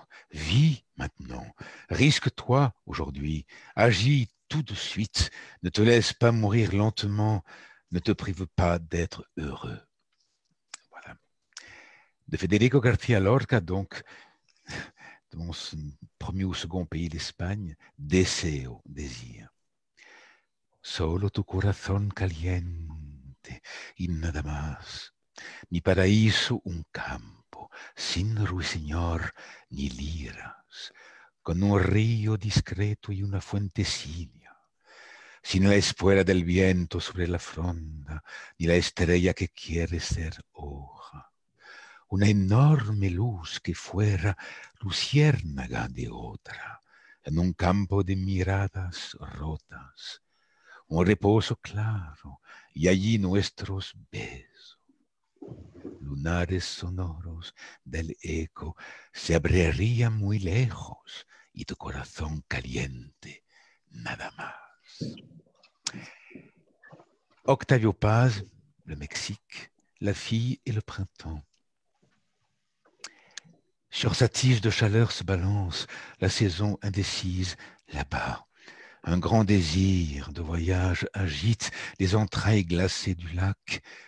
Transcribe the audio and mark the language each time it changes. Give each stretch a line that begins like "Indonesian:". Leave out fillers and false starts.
French: Vis maintenant, risque-toi aujourd'hui, agis tout de suite, ne te laisse pas mourir lentement, ne te prive pas d'être heureux. Voilà. De Federico García Lorca, donc, dans son premier ou second pays d'Espagne, Deseo, désir.
Spanish: Solo tu corazón caliente y nada más, mi paraíso un campo, sin ruiseñor ni liras, con un río discreto y una fuentecilla, sin la espuela del viento sobre la fronda, ni la estrella que quiere ser hoja, una enorme luz que fuera luciérnaga de otra, en un campo de miradas rotas, un reposo claro, y allí nuestros besos. Lunares sonoros del eco se abrirían muy lejos y tu corazón caliente, nada más.
French: Octavio Paz, le Mexique, la fille et le printemps. Sur sa tige de chaleur se balance la saison indécise là-bas. Un grand désir de voyage agite les entrailles glacées du lac.